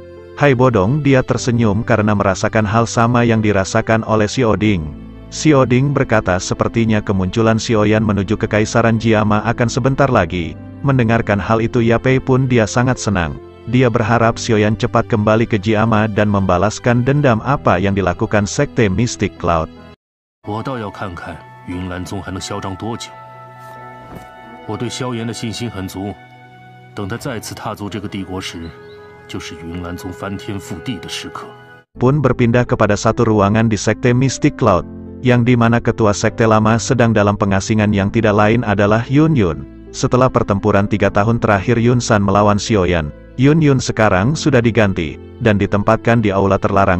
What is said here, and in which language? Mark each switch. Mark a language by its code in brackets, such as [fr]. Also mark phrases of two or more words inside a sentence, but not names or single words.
[id] Hai Bodong dia tersenyum karena merasakan hal sama yang dirasakan oleh Xiaoding. Xiao Ding berkata sepertinya kemunculan Xiaoyan menuju kekaisaran Jiama akan sebentar lagi. Mendengarkan hal itu Yapei pun dia sangat senang. Dia berharap Xiaoyan cepat kembali ke Jiama dan membalaskan dendam apa yang dilakukan Sekte Mystic Cloud. [zh] 我倒要看看云岚宗还能嚣张多久。我对萧炎的信心很足，等他再次踏足这个帝国时，就是云岚宗翻天覆地的时刻。 [id] Pun berpindah kepada satu ruangan di Sekte Mystic Cloud, yang dimana ketua sekte lama sedang dalam pengasingan yang tidak lain adalah Yun Yun. Setelah pertempuran 3 tahun terakhir Yun San melawan Xiaoyan, Yun Yun sekarang sudah diganti, dan ditempatkan di aula terlarang.